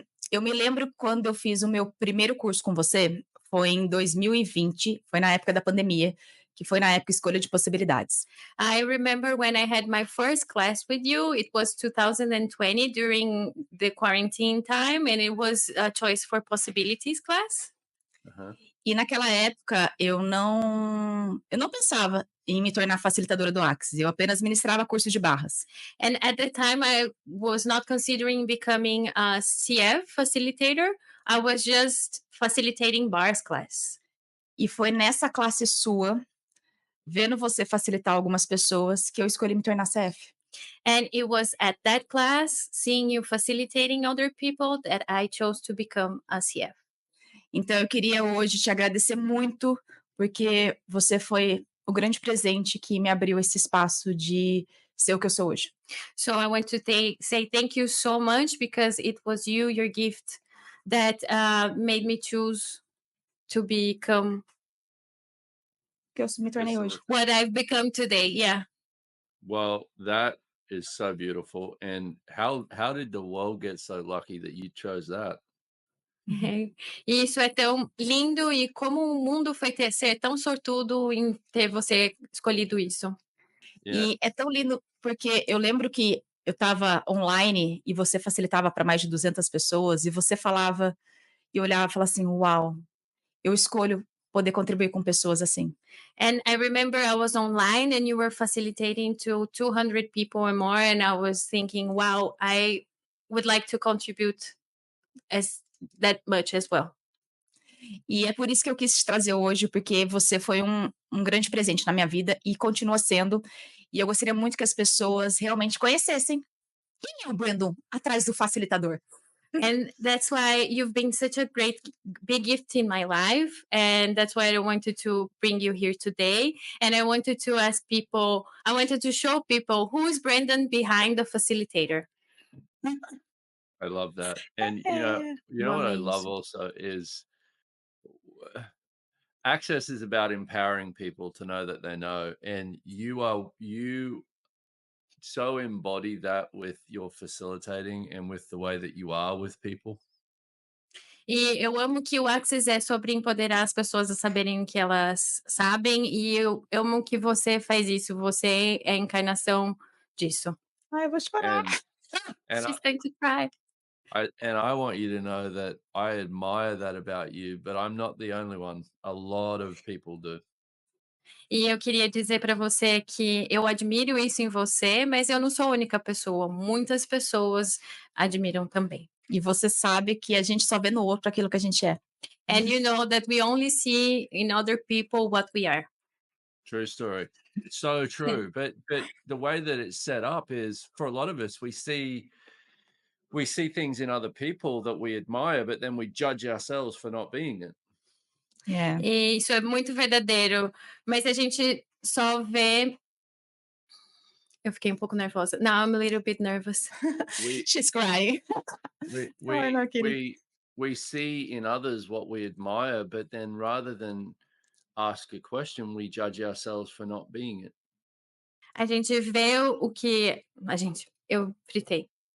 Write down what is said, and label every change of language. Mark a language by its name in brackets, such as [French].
[Portuguese] Eu me lembro quando eu fiz o meu primeiro curso com você, foi em 2020, foi na época da pandemia, que foi na época escolha de possibilidades. [English] I remember when I had my first class with you, it was 2020 during the quarantine time, and it was a choice for possibilities class. [Portuguese] E naquela época eu não pensava em me tornar facilitadora do Axis, eu apenas ministrava curso de barras. [English] And at the time I was not considering becoming a CF facilitator, I was just facilitating bars class. [Portuguese] E foi nessa classe sua, vendo você facilitar algumas pessoas, que eu escolhi me tornar CF. [English] And it was at that class, seeing you facilitating other people, that I chose to become a CF. [Portuguese] Então, eu queria hoje te agradecer muito, porque você foi o grande presente que me abriu esse espaço de ser o que eu sou hoje. [English] So I want to say thank you so much, because it was you, your gift, that made me choose to become [Portuguese] Que eu me tornei hoje. [English] what I've become today. Yeah. Well, that is so beautiful. And how did the world get so lucky that you chose that? [Portuguese] E isso é tão lindo, e como o mundo foi ser tão sortudo em ter você escolhido isso. [English] Yeah. [Portuguese] E é tão lindo porque eu lembro que eu estava online e você facilitava para mais de 200 pessoas e você falava e olhava e falava assim, uau, eu escolho poder contribuir com pessoas assim. [English] And I remember I was online and you were facilitating to 200 people or more, and I was thinking, wow, I would like to contribute as that much as well. [Portuguese] E é por isso que eu quis te trazer hoje, porque você foi um grande presente na minha vida e continua sendo. E eu gostaria muito que as pessoas realmente conhecessem Quem é o Brendon atrás do facilitador? [English] And that's why you've been such a great big gift in my life, and that's why I wanted to bring you here today. And I wanted to show people who is Brendon behind the facilitator. I love that. And [Portuguese] É, [English] you [Portuguese] vou [English] know what I [Portuguese] amei [English] love [Portuguese] isso. [English] also is access is about empowering people to know that they know. And you so embody that with your facilitating and with the way that you are with people. [Portuguese] E eu amo que o Access é sobre empoderar as pessoas a saberem o que elas sabem, e eu amo que você faz isso, você é a encarnação disso. Ai, eu vou chorar. [English] And She's going to cry. I want you to know that I admire that about you, but I'm not the only one. A lot of people do. [Portuguese] E eu queria dizer para você que eu admiro isso em você, mas eu não sou a única pessoa, muitas pessoas admiram também. E você sabe que a gente só vê no outro aquilo que a gente é. [English] And you know that we only see in other people what we are. True story. So true. But the way that it's set up is for a lot of us, we see things in other people that we admire, but then we judge ourselves for not being it. [Portuguese] É. E isso é muito verdadeiro, mas a gente só vê. Eu fiquei um pouco nervosa. [English] Now I'm a little bit nervous. She's crying. [Portuguese] Ai, não, querido. [English] We see in others what we admire, but then rather than ask a question, we judge ourselves for not being it. [Portuguese] A gente vê o que. Eu fritei.